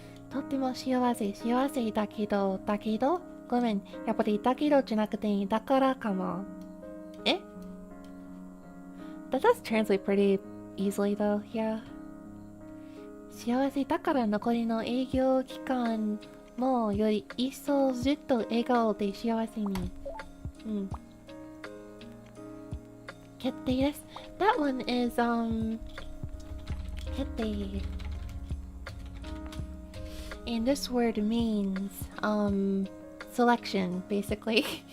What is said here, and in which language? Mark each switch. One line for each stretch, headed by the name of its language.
Japanese: Totemo shiawase dakedo, gomen, yappari dakedoじゃなくてだからかも. Eh?
English: That does translate pretty easily though, yeah.
Japanese: 幸せだから残りの営業期間もより一層ずっと笑顔で幸せに。決定です。
English: That one is, 決定. And this word means, selection, basically.